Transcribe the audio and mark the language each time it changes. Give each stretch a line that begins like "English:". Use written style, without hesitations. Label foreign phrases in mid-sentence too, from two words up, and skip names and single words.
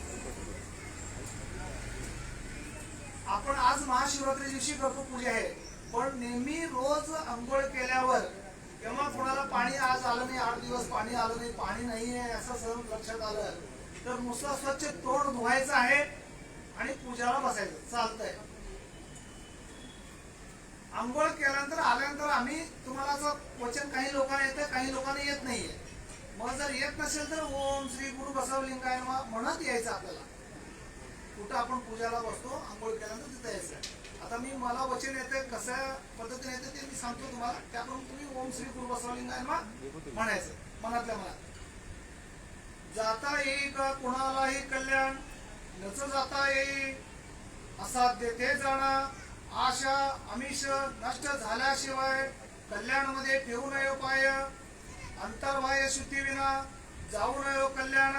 Marathi: आपण आज महाशिवरात्री दिवशी करतो पूजा आहे, पण नेहमी रोज अंघोळ केल्यावर किंवा कोणाला पाणी आज आलं नाही, 8 दिवस पाणी आलं नाही, पाणी नाही आहे असं सहज लक्षात आलं तर नुसतं स्वच्छ तोंड धुवायचं आहे आणि पूजाला बसायचं. चालतंय. आंघोळ केल्यानंतर आल्यानंतर आम्ही तुम्हाला असं वचन काही लोकांना येतं, काही लोकांना येत नाहीये. मग जर येत नसेल तर
Sanskrit: ओम श्री गुरु बसवलिंगाय नमः
Marathi: म्हणत यायचं आपल्याला. कुठं आपण पूजाला बसतो, आंघोळ केल्यानंतर तिथं यायचं. आता मला वचन येते, कशा पद्धतीने येते ते मी सांगतो तुम्हाला. त्याप्रमाणे तुम्ही
Sanskrit: ओम श्री गुरु बसवलिंगाय नमः
Marathi: म्हणायचं मनातल्या मनात. जाता येई का कुणालाही कल्याण, नच जाता येई असाध्य ते जाणा. आशा अमिष नष्ट झाल्याशिवाय कल्याणामध्ये ठेवू नये पाय. अंतर्बाह्य शुद्धी विना जाऊ नये कल्याण.